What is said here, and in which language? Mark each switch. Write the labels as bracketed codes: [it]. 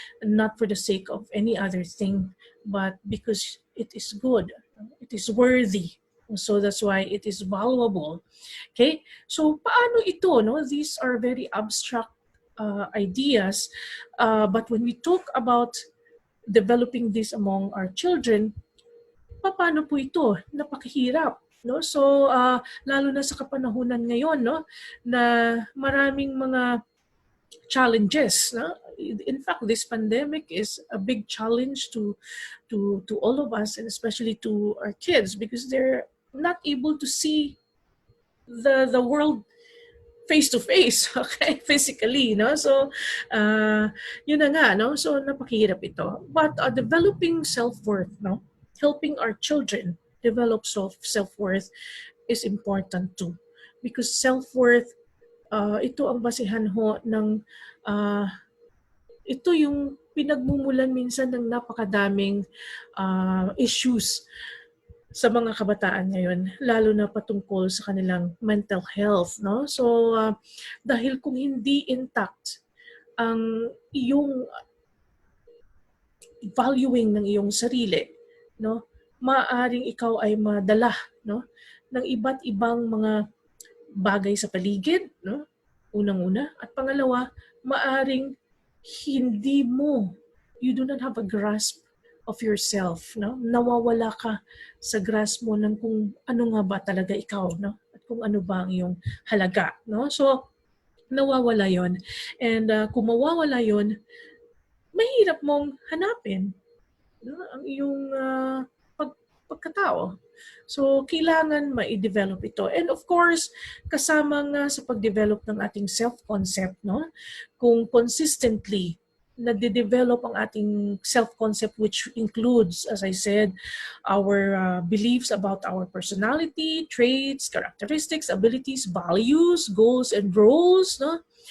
[en] And not for the sake of any other thing, but because it is good, it is worthy. So that's why it is valuable. Okay? [tl] So paano ito, no? [en] These are very abstract ideas, but when we talk about developing this among our children, [tl] paano po ito? Napakahirap, no? So lalo na sa kapanahunan ngayon, no, na maraming mga challenges, no? [en] In fact, this pandemic is a big challenge to all of us, and especially to our kids, because they're not able to see the world face to face, okay, physically, no? [tl] So yun na nga, no? So napakahirap ito. [en] But developing self-worth, no, helping our children develop self-worth is important too, because self-worth, [tl] ito ang basihan ho ng ito yung pinagmumulan minsan ng napakadaming issues sa mga kabataan ngayon, lalo na patungkol sa kanilang mental health, no? So dahil kung hindi intact ang iyong valuing ng iyong sarili, no, maaaring ikaw ay madala, no, ng iba't ibang mga bagay sa paligid, no? Unang-una, at pangalawa, maaring hindi mo, [en] you do not have a grasp of yourself, [tl] no? Nawawala ka sa grasp mo ng kung ano nga ba talaga ikaw, no? At kung ano ba ang iyong halaga, no? So nawawala 'yon. And kung mawawala 'yon, mahirap mong hanapin, no, ang iyong pagkatao. So, kailangan ma-develop ito. [en] And of course, [tl] kasama nga sa pag-develop ng ating self-concept, no? Kung consistently nade-develop ang ating [en] self-concept, which includes, as I said, our beliefs about our personality, traits, characteristics, abilities, values, goals, and roles, no?